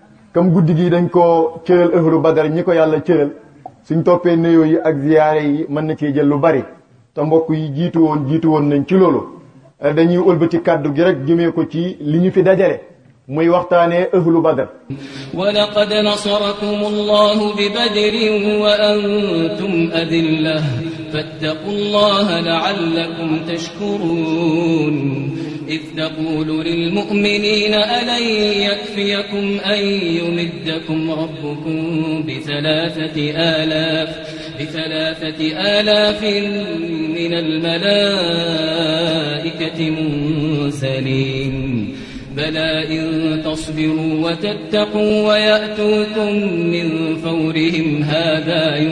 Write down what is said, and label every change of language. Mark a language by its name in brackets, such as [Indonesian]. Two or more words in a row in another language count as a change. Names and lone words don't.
[Wolof] comme guddi gi dañ ko cëral [Arabic] أهل بدر [Wolof] ñi ko yàlla cëral, suñ toppee nuyoo yi ak ziyaare yi mën na cee jël lu bari te mbokk yi jiitu woon nañ ci loolu dañuy ëlbati kàddu gi rek jëmee ko ci li ñu fi dajale muy waxtaanee [Arabic] أهل بدر. ولقد نصركم الله ببدر وأنتم أذلة فاتقوا الله لعلكم تشكرون إذ تقول للمؤمنين ألن يكفيكم أن يمدكم ربكم بثلاثة آلاف من الملائكة منزلين بلى إن تصبروا وتتقوا ويأتوكم من فورهم هذا